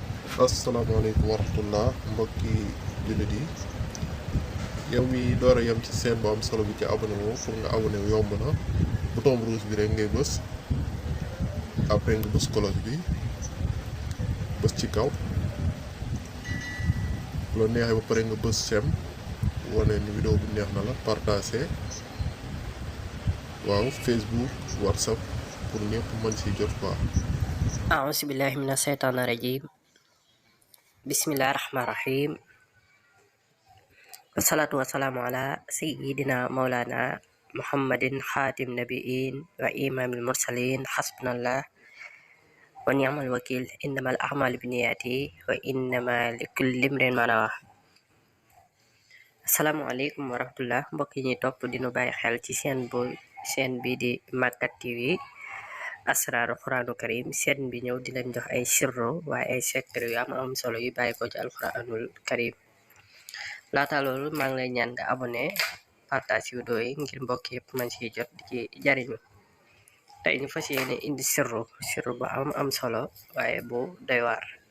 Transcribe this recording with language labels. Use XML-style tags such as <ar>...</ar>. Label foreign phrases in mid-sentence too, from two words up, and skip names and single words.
<ar>السلام عليكم ورحمة الله</ar> <wo>mbokki jullit yi yow mi door a yem ci seen bu am solo bi ci abonné woo pour nga abonné wu yomb na</wo> <fr>bouton rouge</fr> <wo>bi rek ngay bës après nga bës cloche bi bës ci kaw loo neexee ba pare nga bës sem wane ni vidéo bi neex na la partagé waaw Facebook WhatsApp pour ñëpp mën si jot quoi.</wo> <ar>أعوذ بالله من الشيطان الرجيم بسم الله الرحمن الرحيم والصلاة والسلام على سيدنا مولانا محمد خاتم النبيين وإمام المرسلين حسبنا الله ونعم الوكيل إنما الأعمال بالنيات وإنما لكل امرئ ما نوى السلام عليكم ورحمة الله</ar> <wo>mbokk yi ñuy topp dinu bàyyi xel ci seen bi di Makka TV</wo> <ar>أسرار القرآن الكريم</ar> <wo>seen bi ñëw di leen jox ay sirro waaye ay secret yu am solo yu bàyyi ko ci</wo> <ar>القرآن الكريم</ar> <wo>laata loolu maa ngi lay ñaan nga</wo> <fr>abonné partage vidéo</fr> <wo>yi ngir mbokk yëpp man ci jot di ci jariñu tey ñu fas yéene indi sirro bu am solo waaye bu doy waar</wo>